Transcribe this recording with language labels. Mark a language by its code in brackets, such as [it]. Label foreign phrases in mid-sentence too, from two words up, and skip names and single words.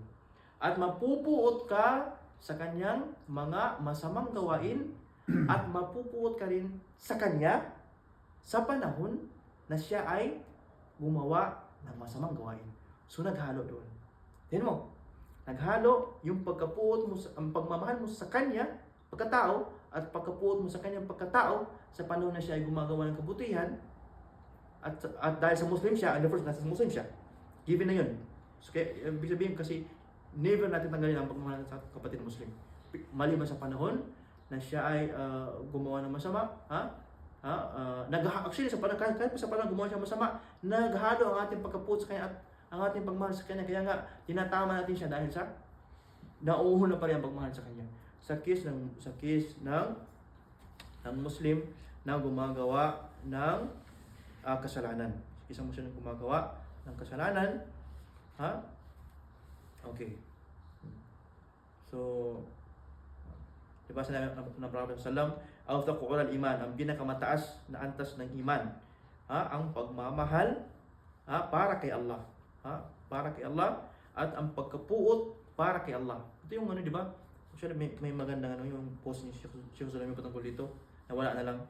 [tl] At mapupuot ka sa kanyang mga masamang gawain at mapupuot ka rin sa kanya sa panahon na siya ay gumawa ng masamang gawain. So naghalo doon. Tingnan mo, naghalo yung pagkapuot mo, ang pagmamahal mo sa kanya, pagkatao, at pagkapuot mo sa kanyang pagkatao sa panahon na siya ay gumagawa ng kabutihan, at dahil sa Muslim siya, [en] and the first, [tl] nasa Muslim siya, given na yun. So, kaya, ibig sabihin kasi, never natin tanggalin ang pagmamahal sa kapatid Muslim. Maliban sa panahon na siya ay gumawa ng masama, actually, kahit pa sa panahon gumawa siya masama, naghalo ang ating pagkapuot sa kanya at ang ating pagmahal sa kanya. Kaya nga, tinatama natin siya dahil sa nauuna pa rin ang pagmahal sa kanya. sa case ng Muslim na gumagawa ng kasalanan. Isang Muslim na gumagawa ng kasalanan, ha? Okay. So, diba sinabi ng Prophet sallam, [ar] "أوثق الإيمان", [tl] ang pinakamataas na antas ng iman, ha? Ang pagmamahal, ha? Para kay Allah, ha? Para kay Allah, at ang pagkapuot para kay Allah. Ito yung ano, di ba? Actually, may magandang ano, yung post ni Sheikh Salamin patungkol dito, na wala na lang.